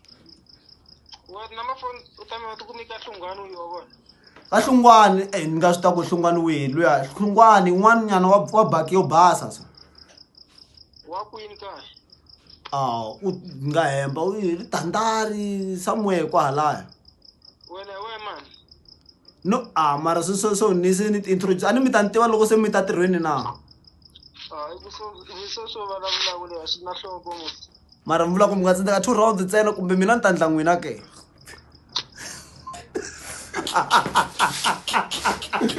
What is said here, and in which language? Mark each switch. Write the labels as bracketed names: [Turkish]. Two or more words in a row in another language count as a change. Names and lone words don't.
[Tsonga] Ka Hlungwane ni nga swi ta ku Hlungwane wihi luya Hlungwane yin'wana nyana wa baki yo basa so. Wa kwini kaya? U nga hemba u ri Tandari somewhere kwahalaya. Wena we man. No mara so ni se ni introduce ani mi ta ntiva loko se mi ta tirhweni na. So vulavula ku leha swi na nhloko ngopfu. Mara mi vula ku mi nga tsandeka 2 rounds ntsena kumbe mina ni ta ndla n'wina ke?